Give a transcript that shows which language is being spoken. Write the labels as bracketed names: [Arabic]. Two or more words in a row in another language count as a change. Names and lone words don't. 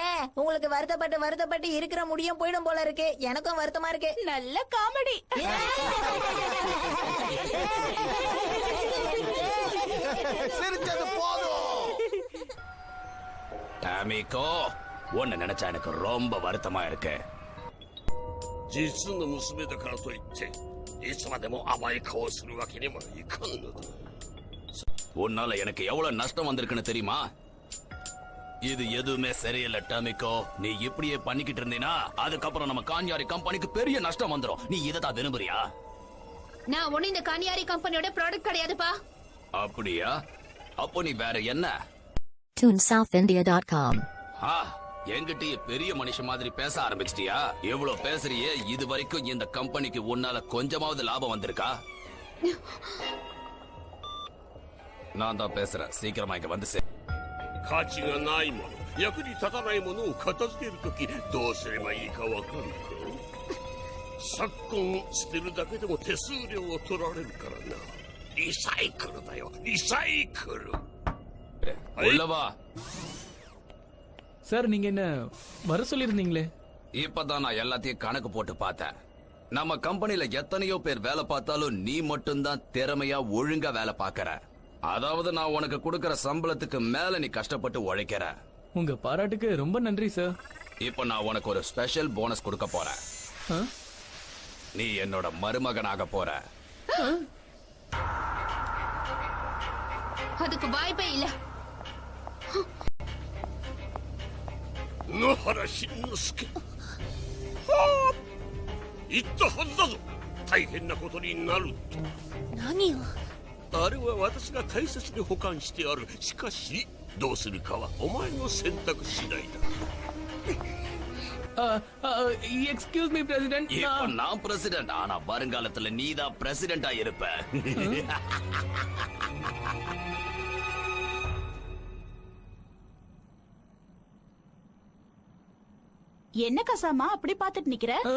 [Tamil] உங்களுக்கு வருத்தப்பட்டு இருக்கிற முடியும் போயிடும் போல இருக்கு. எனக்கும் வருத்தமா இருக்கு. நல்ல காமெடி. சிரிச்சது போதும். டாமிகோ, உன்னை நினைச்சா எனக்கு ரொம்ப வருத்தமா இருக்கு. [Japanese] 実の娘だからといっていつまでも甘い顔をするわけにもいかんのだ。 [Tamil] உன்னால எனக்கு எவ்வளவு நஷ்டம் வந்திருக்குன்னு தெரியுமா? இது எதுவுமே சரியில்லை டாமிகோ. நீ இப்படியே பண்ணிக்கிட்டு இருந்தீனா அதுக்கப்புறம் நம்ம கான்யாரி கம்பெனிக்கு பெரிய நஷ்டம் வந்துரும். நீ இதை தான் விரும்புறியா? நான் ஒண்ணு இந்த கானியாரி கம்பெனியோட ப்ராடக்ட் கிடையாதுப்பா. அப்படியா? அப்போ நீ வேற என்ன? TuneSouthIndia.com. என்கிட்டயே பெரிய மனுஷன் மாதிரி பேச ஆரம்பிச்சிட்டியா? எவ்வளவு பேசுறியே? இது வரைக்கும் இந்த கம்பெனிக்கு உன்னால கொஞ்சமாவது லாபம் வந்திருக்கா? நான் தான் பேசுறேன். சீக்கிரமா இங்க வந்து சே. [Japanese] 価値がないもの、役に立たないものを片付けるときどうすればいいかわかるか？昨今捨てるだけでも手数料を取られるからな。リサイクルだよ、リサイクル。 [Tamil] உள்ளவா. சார், நீங்க என்ன வர சொல்லிருந்தீங்களே? இப்பதான் நான் எல்லாத்தையும் கணக்கு போட்டு பார்த்தேன். நம்ம கம்பெனில எத்தனையோ பேர் வேலை பார்த்தாலும் நீ மட்டும்தான் திறமையா ஒழுங்கா வேலை பார்க்கற. அதாவது நான் உனக்கு கொடுக்கற சம்பளத்துக்கு மேல நீ கஷ்டப்பட்டு உழைக்கிற. உங்க பாராட்டுக்கு ரொம்ப நன்றி சார். இப்ப நான் உனக்கு ஒரு [English] special bonus [Tamil] கொடுக்க போறேன். நீ என்னோட மருமகனாக போற. அதுக்கு வாய்ப்பே இல்ல. [Japanese] 野原しんのすけ。言ったはずだぞ。大変なことになると。何よ。あれは私が大切に保管してある。しかしどうするかはお前の選択次第だ。 [English] Excuse me president. [Tamil] இப்ப நான் பிரசிடென்ட். ஆனா வருங்காலத்துல நீ தான் பிரசிடென்டா இருப்ப. என்ன கசாமா அப்படி பாத்துட்டு நிக்கிற?